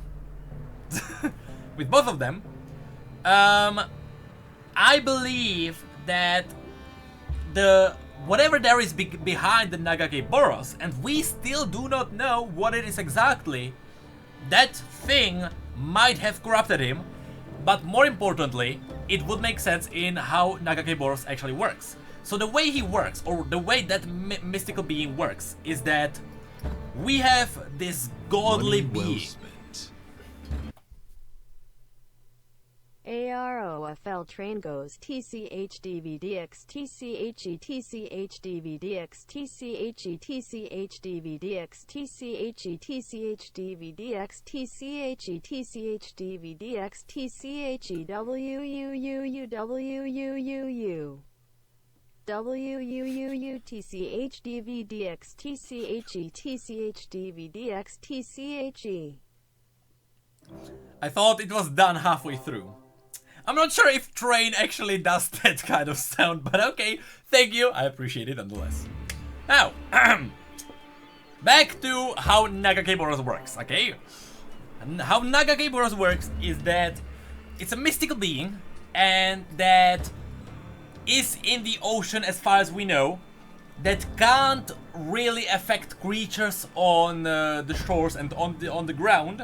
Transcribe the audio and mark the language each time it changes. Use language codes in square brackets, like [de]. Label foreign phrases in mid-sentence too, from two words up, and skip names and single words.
[en] With both of them, I believe that whatever there is behind the Nagakabouros, and we still do not know what it is exactly, that thing might have corrupted him, but more importantly, it would make sense in how Nagakabouros actually works. So the way he works, or the way that mystical being works, is that we have this godly being. AROFL train goes TCHDVDX TCHE TCHDVDX TCHE TCHDVDX TCHE TCHDVDX TCHE TCHDVDX TCHE WUUUWUUU WUUU TCHDVDX TCHE TCHDVDX TCHE. I thought it was done halfway through. I'm not sure if train actually does that kind of sound, but okay, thank you, I appreciate it nonetheless. Now, back to how Nagakabouros works, okay? And how Nagakabouros works is that it's a mystical being, and that is in the ocean as far as we know, that can't really affect creatures on the shores and on the ground.